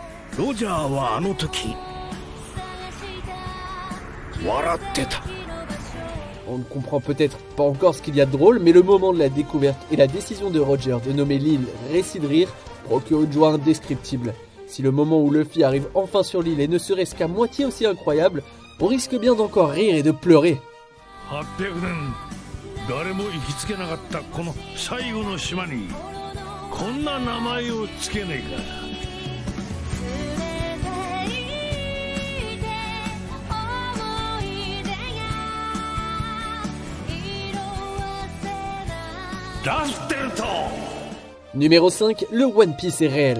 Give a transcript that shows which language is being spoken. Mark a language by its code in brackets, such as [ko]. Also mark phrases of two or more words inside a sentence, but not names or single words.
[ja] ロジャーはあの時笑ってた。 [fr] On ne comprend peut-être pas encore ce qu'il y a de drôle, mais le moment de la découverte et la décision de Roger de nommer l'île Récit de rire procure une joie indescriptible. Si le moment où Luffy arrive enfin sur l'île et ne serait-ce qu'à moitié aussi incroyable, on risque bien d'encore rire et de pleurer. [ja] 800 年誰も行きつけなかったこの最後の島にこんな名前をつけねえか。 [fr] Numéro 5, le One Piece est réel.